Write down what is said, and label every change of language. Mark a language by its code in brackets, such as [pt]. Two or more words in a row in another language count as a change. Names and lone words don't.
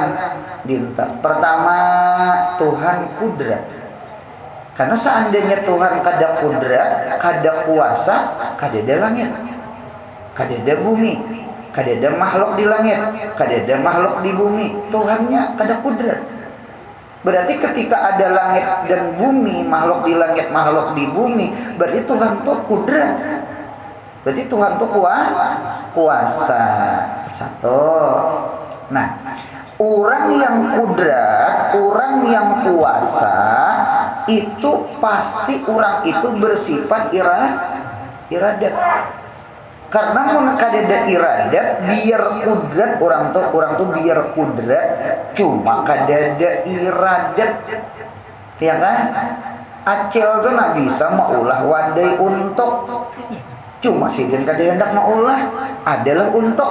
[bjn] Dinta. Pertama, Tuhan kudrat. Karena seandainya Tuhan kada kudrat, kada kuasa, kada ada langit, kada ada bumi, kada ada makhluk di langit, kada ada makhluk di bumi. Tuhannya kada kudrat. [id] Berarti ketika ada langit dan bumi, makhluk di langit, makhluk di bumi, berarti Tuhan tuh kudrat. Berarti Tuhan tuh kuasa. Satu. Nah, orang yang kudrat, orang yang kuasa, itu pasti orang itu bersifat iradat. [bjn] Karena mun kadada iradat, biar kudrat orang tuh biar kudrat, cuma kadada iradat, ya kan? Acel tuh nggak bisa maulah wadai untuk, cuma sidin kada hendak maulah adalah untuk.